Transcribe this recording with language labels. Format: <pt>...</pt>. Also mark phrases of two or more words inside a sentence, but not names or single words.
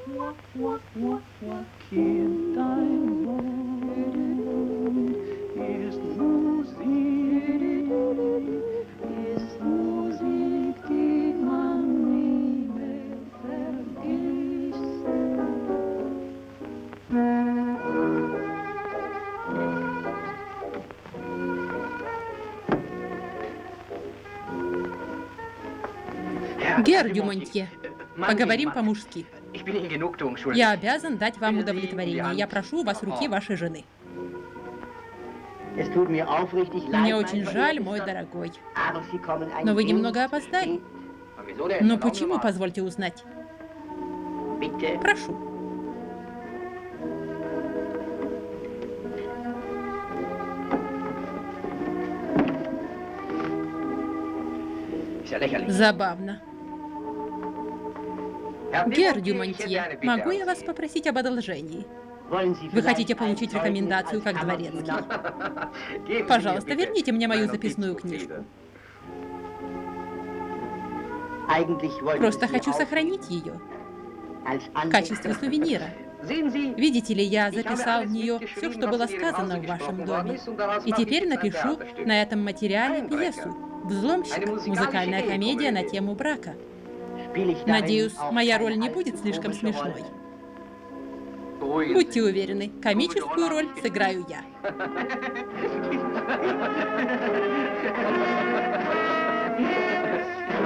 <de>Kind, dein Mund ist Musik, die man nie mehr vergisst.</de> <ru>Гер Дюмонтье, поговорим по-мужски.</ru> <de>Ich bin Ihnen Genugtuung schuldig.</de> <ru>Я обязан дать вам удовлетворение. Я прошу у вас руки вашей жены.</ru> <de>Es tut mir aufrichtig leid,</de> <ru>Мне</ru> <de>mein</de> <ru>очень жаль, мой</ru> <de>Verehrter,</de> <ru>дорогой.</ru> <de>aber Sie kommen ein</de> <ru>Но вы</ru> <de>wenig</de> <ru>немного</ru> <de>zu</de> <ru>опоздали.</ru> <de>spät. Aber wieso denn?</de> <ru>Но</ru> <de>Erlauben Sie</de> <ru>почему,</ru> <de>mal.</de> <ru>позвольте узнать?</ru> <de>Bitte.</de> <ru>Прошу.</ru> <de>Ist ja lächerlich.</de> <ru>Забавно.</ru> <de>Herr</de> <ru>Гер</ru> <de>Dumont, ich hätte</de> <ru>Дюмонтье,</ru> <de>eine Bitte</de> <ru>могу я</ru> <de>an</de> <ru>вас</ru> <de>Sie.</de> <ru>попросить об одолжении?</ru> <de>Wollen Sie</de> <ru>Вы</ru> <de>vielleicht</de> <ru>хотите</ru> <de>ein</de> <ru>получить</ru> <de>Zeugnis</de> <ru>рекомендацию</ru> <de>als</de> <ru>как</ru> <de>Kammerdiener?</de> <ru>дворецкий?</ru> <de>Geben Sie</de> <ru>Пожалуйста,</ru> <de>mir bitte</de> <ru>верните мне мою</ru> <de>mein</de> <ru>записную</ru> <de>Notizbuch</de> <ru>книжку.</ru> <de>wieder. Eigentlich wollte</de> <ru>Просто</ru> <de>ich sie</de> <ru>хочу</ru> <de>auch</de> <ru>сохранить ее</ru> <de>als</de> <ru>в качестве сувенира.</ru> <de>Sehen Sie,</de> <ru>Видите ли, я</ru> <de>ich habe</de> <ru>записал в</ru> <de>alles</de> <ru>нее</ru> <de>mitgeschrieben,</de> <ru>все, что</ru> <de>was</de> <ru>было</ru> <de>in Ihrem</de> <ru>сказано</ru> <de>Hause</de> <ru>в вашем</ru> <de>gesprochen worden</de> <ru>доме.</ru> <de>ist, und daraus</de> <ru>И</ru> <de>mache</de> <ru>теперь</ru> <de>ich jetzt ein</de> <ru>напишу</ru> <de>Theaterstück.</de> <ru>на этом материале</ru> <de>Einbrecher.</de> <ru>пьесу «Взломщик», музыкальная комедия на тему брака.</ru> <de>Spiele ich darin</de> <ru>Надеюсь,</ru> <de>auch</de> <ru>моя</ru> <de>keine</de> <ru>роль не</ru> <de>allzu</de> <ru>будет слишком</ru> <de>komische</de> <ru>смешной.</ru> <de>Rolle? Beruhigen</de> <ru>Будьте</ru> <de>Sie.</de> <ru>уверены, комическую роль сыграю я.</ru> <de>sich.</de>